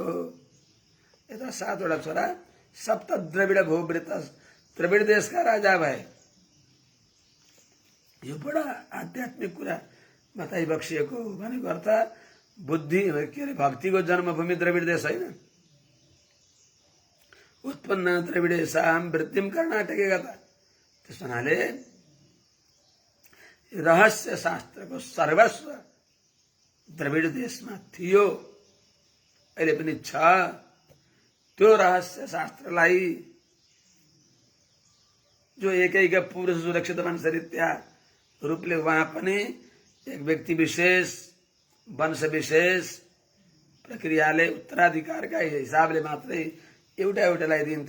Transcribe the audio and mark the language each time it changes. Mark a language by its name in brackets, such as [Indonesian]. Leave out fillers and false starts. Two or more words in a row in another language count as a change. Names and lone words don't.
[Nepali] यता 7 वटा छोरा, सप्त द्रविड भूवृत, द्रविड देशका राजा भए। यो बडा आध्यात्मिक कुरा बताइबक्सिएको भनेको अर्थ बुद्धि के अरे भक्तिको जन्मभूमि द्रविड देश होइन। [Sanskrit] उत्पन्न द्रविडेशाम वृद्धिम कर्नाटके गता। [Nepali] त्यस हुनाले रहस्य शास्त्रको सर्वस्व द्रविड देशमा थियो, अहिले पनि छ। त्यो रहस्य शास्त्रलाई जो एकैक पुरुष सुरक्षित वंशरीत्या रूपले वहाँ पनि एक व्यक्ति विशेष वंश विशेष प्रक्रियाले उत्तराधिकारका हिसाबले मात्रै एउटा एउटालाई दिन्थ्यो।